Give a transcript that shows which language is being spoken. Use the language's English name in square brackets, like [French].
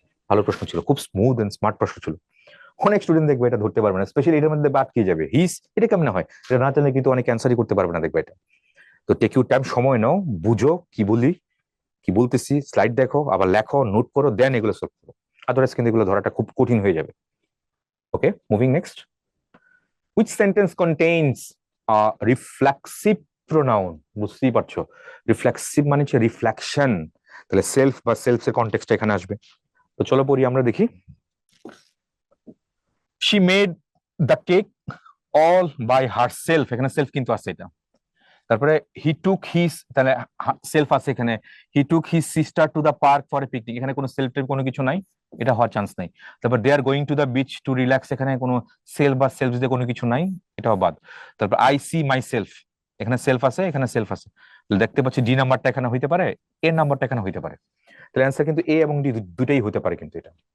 [Bangla] ভালো প্রশ্ন ছিল, খুব স্মুথ এন্ড স্মার্ট প্রশ্ন ছিল। অনেক স্টুডেন্ট দেখবে এটা ধরতে পারবে না, স্পেশালি এটার মধ্যে বাদ কি যাবে, হিস, এটা কেমন হয়, এটা না জানলে কিন্তু অনেক অ্যান্সারই করতে পারবে না দেখবে এটা। তো [English] take you time, [Bangla] সময় নাও, বুঝো কি বলি, কি বলতেছি, স্লাইড দেখো, আবার লেখো, নোট করো, দেন এগুলো সলভ করো, আদারওয়াইজ কিন্তু এগুলো ধরাটা খুব কঠিন হয়ে যাবে। [English] Okay, moving next. Which sentence contains a reflexive pronoun? [Bangla] বুঝতেই পারছো, রিফ্লেক্সিভ মানে হচ্ছে রিফ্লেকশন, তাহলে সেলফ বা সেলফ এর কনটেক্সট এখানে আসবে। তো চলো পড়ি, আমরা দেখি। [English] She made the cake all by herself, [Bangla] এখানে সেলফ কিন্তু আছে এটা। তারপরে [English] he took his, তাহলে self আছে এখানে, he took his sister to the park for a picnic, [Bangla] এখানে কোনো সেলফ টেলফ কোনো কিছু নাই, এটা হওয়ার চান্স নাই। তারপর [English] they are going to the beach to relax, [Bangla] এখানে কোনো সেলফ বা সেলফ দিয়ে কোনো কিছু নাই, এটাও বাদ। তারপর আই সি মাই সেলফ, এখানে সেলফ আছে, এখানে সেলফ আছে, দেখতে পাচ্ছি ডি নাম্বারটা এখানে হইতে পারে, এ নাম্বারটা এখানে হইতে পারে, তাহলে অ্যান্সার কিন্তু এ এবং ডি দুটাই হতে পারে কিন্তু এটা।